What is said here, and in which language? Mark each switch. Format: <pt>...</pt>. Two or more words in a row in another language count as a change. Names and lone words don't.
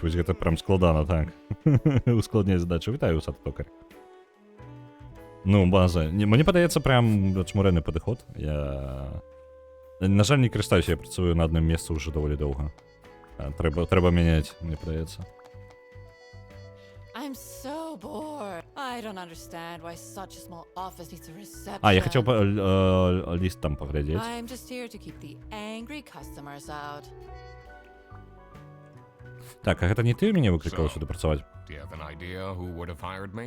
<be>Вось гэта прям складана, так. Ускладняе задачу. Вітаю, сад-токар. Ну, база. Мне падаецца прям чмурэнны падыход. Я... На жаль, не карыстаюся, я працую на адным месцы ўжо даволі доўга. Трэба мяняць, мне падаецца.</be> <en>I'm so bored. I don't understand why such a small office needs a reception.</en> <be>Я хацеў ліст там паглядзець.</be> <en>I'm just here to keep the angry customers out.</en> <be>Так, а гэта не ты мяне выклікаў сюды працаваць?</be> <en>Do you have an idea who would have hired me?</en>